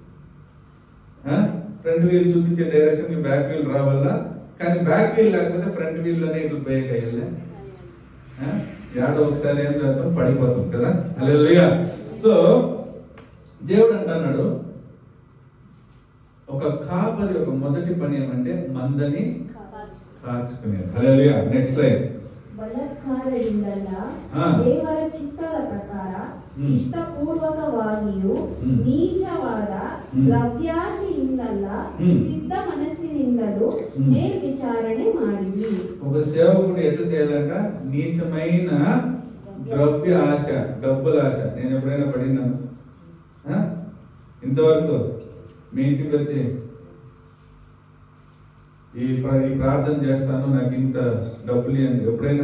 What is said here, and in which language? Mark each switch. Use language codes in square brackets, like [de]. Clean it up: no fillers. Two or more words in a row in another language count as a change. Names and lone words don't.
[te] ఫ్రంట్ వీల్ చూపించే డైరెక్షన్ కి బ్యాక్ వీల్ రావాలా, కానీ బ్యాక్ వీల్ లేకపోతే ఫ్రంట్ వీల్ లోనే ఇట్లా పోయే కయ్యలే యాడో ఒకసారి ఏం చేస్తాం, పడిపోతాం కదా. హల్లెలూయా. సో దేవుడు అంటున్నాడు, ఒక కాపరి యొక్క మొదటి పని ఏమంటే మందని కాచుకునేది. హల్లెలూయా. [en] next line. [kn] ಬಲಾತ್ಕಾರದಿಂದಲ್ಲ, ದೇವರ ಚಿತ್ತದ ಪ್ರಕಾರ ಇಷ್ಟಪೂರ್ವಕವಾಗಿಯೂ ನೀಚವಾದ ದ್ರವ್ಯಾಶೆಯಿಂದಲ್ಲ, ಸಿದ್ಧ ಮನಸ್ಸಿನಿಂದಲೂ ಮೇಲ್ವಿಚಾರಣೆ ಮಾಡಿರಿ. [te] ఒక సేవకుడు ఎట్లా చేయాలంట? నీచమైన ద్రవ్య ఆశ, డబ్బుల ఆశ. నేను ఎప్పుడైనా పడినాను? ఇంతవరకు మీ ఇంటికి వచ్చి ఈ ప్రార్థన చేస్తాను, నాకు ఇంత డబ్బులు ఇవ్వండి ఎప్పుడైనా?